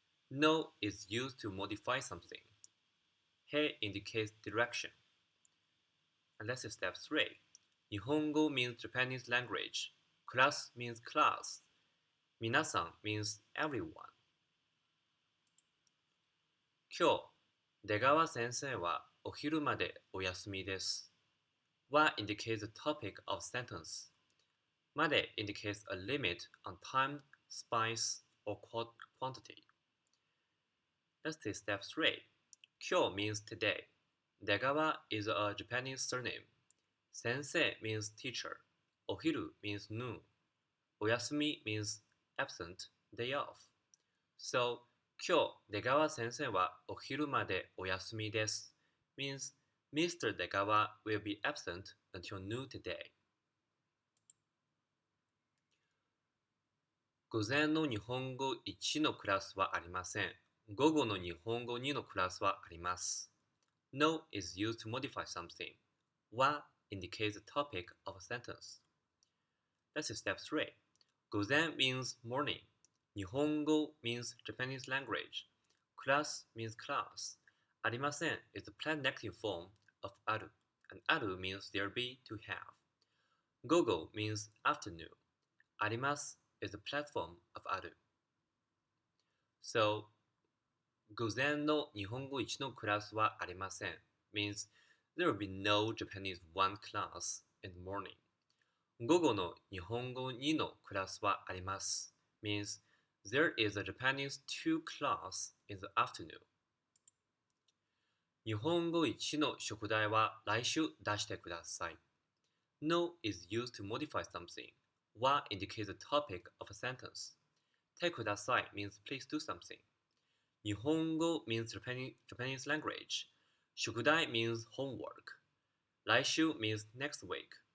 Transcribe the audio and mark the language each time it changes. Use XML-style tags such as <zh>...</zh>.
<en>No is used to modify something. He indicates direction. And let's see step 3. 日本語 means Japanese language. Class means class. 皆さん means everyone.</en> <ja>今日、出川先生はお昼までお休みです。</ja> <en>は indicates the topic of sentence. まで indicates a limit on time, space, or quantity. Let's see step 3. 今日 means today. 出川 is a Japanese surname. 先生 means teacher. お昼 means noon. お休み means absent, day off. So,</en> <ja>今日出川先生はお昼までお休みです</ja> <en>means Mr. 出川 will be absent until noon today.</en> <ja>午前の日本語1のクラスはありません。午後の日本語2のクラスはあります。</ja> <en>No is used to modify something. は indicates the topic of a sentence. Let's see step 3. 午前 means morning. 日本語 means Japanese language. Class means class. ありません is the plain negative form of ある. And ある means there be, to have. 午後 means afternoon. あります is the platform of ある. So,</en> <ja>午前の日本語1のクラスはありません</ja> <en>means there will be no Japanese 1 class in the morning.</en> <ja>午後の日本語2のクラスはあります</ja> <en>means there is a Japanese 2 class in the afternoon.</en> <ja>日本語1の宿題は来週出してください.</ja> <en>No is used to modify something. は indicates the topic of a sentence. てください means please do something. 日本語 means Japanese language. 宿題 means homework. 来週 means next week.</en>